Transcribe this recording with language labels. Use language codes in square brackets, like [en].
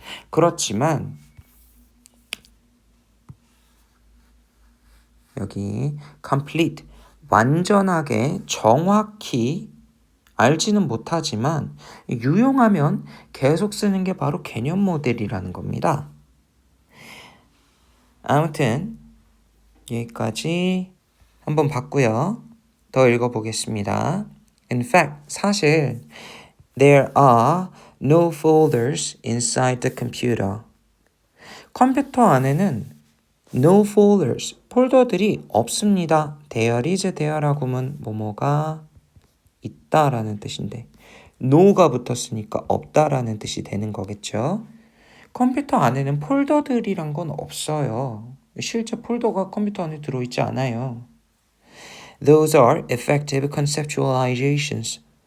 [ko] 그렇지만 여기 complete 완전하게 정확히 알지는 못하지만 유용하면 계속 쓰는 게 바로 개념 모델이라는 겁니다. 아무튼 여기까지 한번 봤고요. 더 읽어보겠습니다. [en] In fact, [ko] 사실 [en] there are no folders inside the computer. [ko] 컴퓨터 안에는 [en] no folders, [ko] 폴더들이 없습니다. [en] There is [ko] there라고는 뭐뭐가 있다라는 뜻인데 no가 붙었으니까 없다라는 뜻이 되는 거겠죠. 컴퓨터 안에는 폴더들이란 건 없어요. 실제 폴더가 컴퓨터 안에 들어있지 않아요. [en] Those are effective conceptualizations.